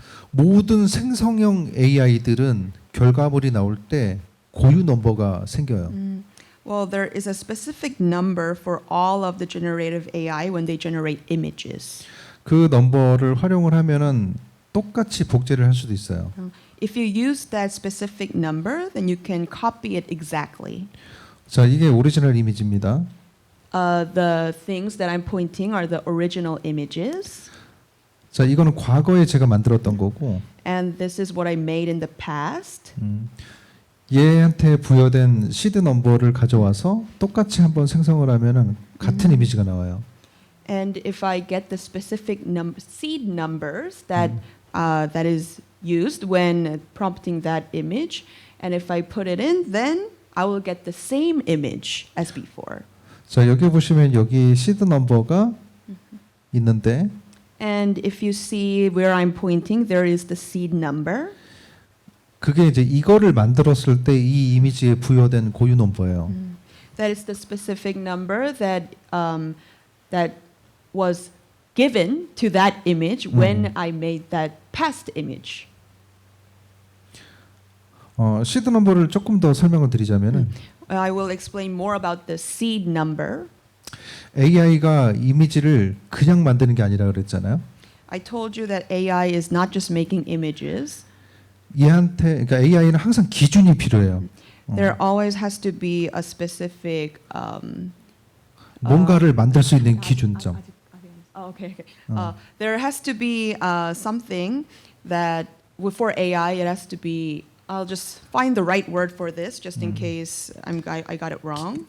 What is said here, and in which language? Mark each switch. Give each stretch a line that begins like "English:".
Korean: 모든 생성형 AI들은 결과물이 나올 때 고유 넘버가 생겨요.
English: Well, there is a specific number for all of the generative AI when they generate images.
Korean: 그 넘버를 활용을 하면은 똑같이 복제를 할 수도 있어요.
English: If you use that specific number, then you can copy it exactly.
Korean: 자, 이게 오리지널 이미지입니다.
English: The things that I'm pointing are the original images.
Korean: 자, 이거는 과거에 제가 만들었던 거고,
English: And this is what I made in the past.
Korean: 얘한테 부여된 시드 넘버를 가져와서 똑같이 한번 생성을 하면은 같은 이미지가 나와요.
English: And if I get the specific seed numbers that that is used when prompting that image, and if I put it in, then I will get the same image as before.
Korean: 자, 여기 보시면 여기 시드 넘버가 있는데,
English: And if you see where I'm pointing, there is the seed number.
Korean: 그게 이제 이거를 만들었을 때 이 이미지에 부여된 고유 넘버예요.
English: That is the specific number that that was given to that image when I made that past image.
Korean: 시드 넘버를 조금 더 설명을 드리자면은
English: I will explain more about the seed number.
Korean: AI가 이미지를 그냥 만드는 게 아니라 그랬잖아요.
English: I told you that AI is not just making images.
Korean: 얘한테, 그러니까 AI는 항상 기준이 필요해요.
English: There always has to be a specific.
Korean: 뭔가를 만들 수 있는 기준점.
English: Oh, okay. There has to be something that for AI it has to be. I'll just find the right word for this, just in case I got it wrong.